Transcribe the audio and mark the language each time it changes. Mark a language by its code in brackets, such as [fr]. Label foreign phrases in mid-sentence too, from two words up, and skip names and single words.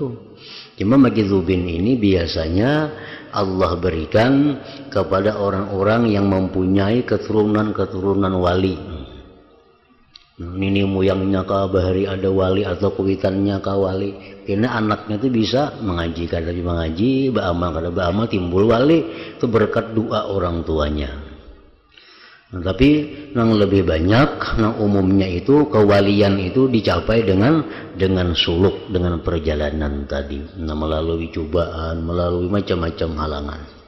[id] Cuma majzubin ini biasanya Allah berikan kepada orang-orang yang mempunyai keturunan-keturunan wali. [bjn] Nah, ini moyangnya kah bahari ada wali atau kuitannya kah wali. Karena anaknya itu bisa mengaji, kada mengaji, beramal kada beramal, timbul wali. [id] Itu berkat doa orang tuanya. Nah, tapi yang lebih banyak, yang umumnya itu kewalian itu dicapai dengan suluk, dengan perjalanan tadi. Nah, melalui cobaan, melalui macam-macam halangan.